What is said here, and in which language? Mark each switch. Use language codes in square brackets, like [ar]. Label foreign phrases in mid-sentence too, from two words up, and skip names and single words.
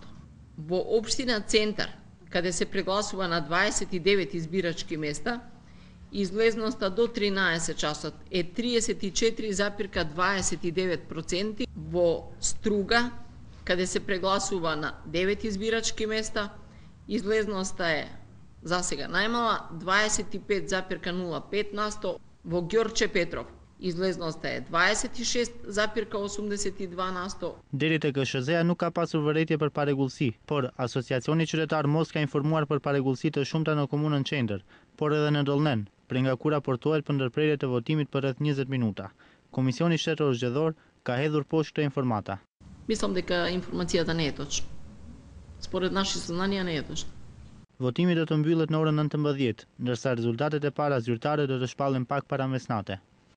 [mk] Во општина Центар, каде се прегласува на 29 избирачки места, излезноста до 13 часот е 34,29%. Во Струга, каде се прегласува на 9 избирачки места, излезноста е засега најмала 25,05%. Во Ѓорче Петров излезноста е 26,82%. [sq] Deri te KSZ-ja nuk ka pasur vërejtje për paregullsi, por Asociacioni Qytetar Mos ka informuar për paregullsi të shumta në komunën Qendër, por edhe në Dollnen, prej nga ku raportohet për ndërprerje të votimit për rreth 20 minuta. Komisioni Shtetëror Zgjedhor ka hedhur poshtë këto informata. [mk] Мислам дека информацијата не е точна. Според наши сознанија не е точна. [sq] Votimi do të mbyllet në orën 19, ndërsa rezultatet e para zyrtare do të shpallen pak para mesnate.